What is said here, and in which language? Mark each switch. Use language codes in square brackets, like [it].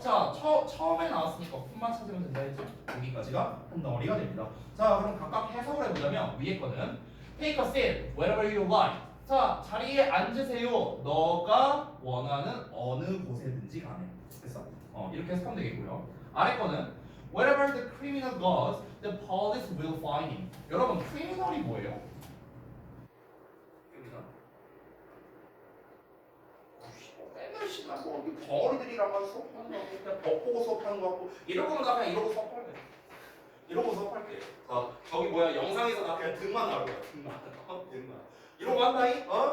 [ko] 자, 처음에 나왔으니까 품만 찾으면 된다 했죠? 여기까지가 한 덩어리가 됩니다. 자, 그럼 각각 해석을 해보자면 위에 거는 [en] take a seat wherever you like. [ko] 자, 자리에 앉으세요. 너가 원하는 어느 곳에든지 간에. 그래서 이렇게 해석하면 되겠고요. 아래 거는 [en] wherever the criminal goes, the police will find him. [ko] 여러분, criminal이 뭐예요? [en] criminal. [ko] 맨날 씨발 뭐 덩어리들이랑 가서 수업하는 거 같고 그냥 법 보고 수업하는 거 같고 이럴 거면 나 그냥 이러고 수업할게. 이러고 수업할게. 저기 뭐야 영상에서 나 그냥 등만 나올 거야. 등만. 이러고 한다이?